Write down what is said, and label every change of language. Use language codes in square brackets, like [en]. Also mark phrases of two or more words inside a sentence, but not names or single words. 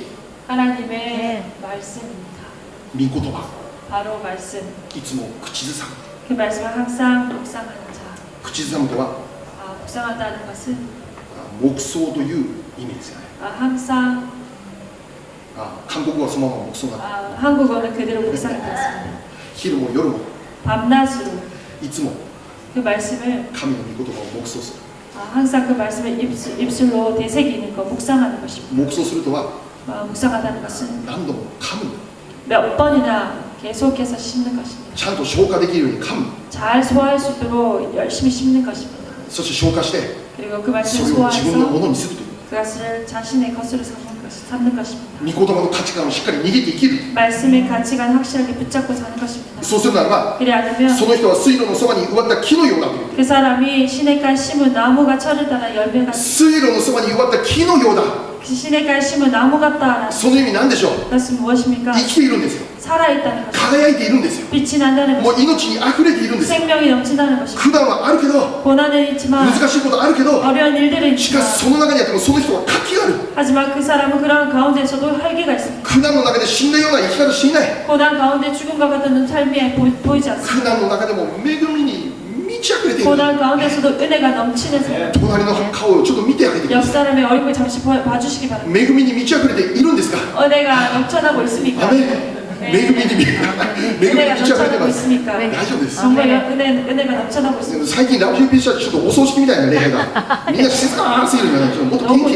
[ko] 하나님의 말씀입니다. [ja] 御言葉、 [ko] 바로 말씀. [ja] いつも口ずさむ。 [ko] 그 말씀을 항상 묵상하는 자. [ja] 口ずさむとは [ko] 묵상한다는 것은 [ja] 黙想という意味ですよね。 [ko] 항상 [ja] 韓国語はそのまま黙想なんだ。 [ko] 한국어는 그대로 묵상이 되었습니다. [ja] 昼も夜も [ko] 밤낮으로 [ja] いつも [ko] 그 말씀을 [ja] 神の御言葉を黙想する。 [ko] 항상 그 말씀을 입술로 되새기는 것, 묵상하는 것입니다. [ja] 黙想するとは [ko] 묵상하다는 것은 [ja] 何度も噛む。 [ko] 몇 번이나 계속해서 씹는 것입니다. [ja] ちゃんと消化できるように噛む。 [ko] 잘 소화할 수 있도록 열심히 씹는 것입니다. [ja] そして消化して [ko] 그리고 그 [ja] そ [ko] 말씀을 [ja] れを自分のも [ko] 소화해서 [ja] のにするという。 [ko] 그것을 자신의 것으로 삼는 것입니다. [ja] 御言葉の価値観をしっかり握って生きる。 [ko] 말씀의 가치관 확실하게 붙잡고 사는 것입니다. [ja] そうするならば [ko] 그래 않으면 [ja] その人は水路のそばに植わった木のようだと言ってい [ko] 그 [ja] る。 [ko] 사람이 시냇가에 심은 나무가 철을 따라 열매가 [ja] 水路のそばに植わった木のようだ。 [ko] シネカイ 심은 나무 같다라는 [ja] その意味なんでしょう。 [ko] 것은 무엇입니까? [ja] 生きているんですよ。 [ko] 살아있다는 것, [ja] 輝いているんですよ。 [ko] 빛이 난다는 [ja] もう [ko] 것, [ja] 命に溢れているんですよ。 [ko] 생명이 넘친다는 것입니다. [ja] 苦難はあるけど、 [ko] 고난은 있지만 [ja] 難しいことあるけど、 [ko] 어려운 일들은 [ja] しか [ko] 있지만 [ja] しその中にあってもその人は活気がある。 [ko] 하지만 그 사람은 그런 가운데서도 활기가 있습니다. [ja] 苦難の中で死んだような生き方していない。 [ko] 고난 가운데 죽음과 같은 삶이 보이지 않습니다. [ja] 苦難の中でも恵みに満ち溢れている。 [ko] 고난 가운데서도 은혜가 넘치는 사람. [ja] 隣の顔をちょっと見てあげてくだ [ko] 옆 [ja] さ [ko] 사람의 얼굴 잠시 봐주시기 바랍니다. [ja] い。恵みに満ち溢れているんですか。 [ko] 은혜가 넘쳐나고 있습니까? [ja] アメン。恵みに満ち溢れて [ko] 넘쳐나고 [ja] ます。 [ko] 있습니까? [ja] 大丈夫です。 [ko] 정말 은혜가 넘쳐나고 있습니다. [ja] 最近ラブ UP 社ちょっとお葬式みたいな礼拝がみんな静かすぎるからちょっともっと元気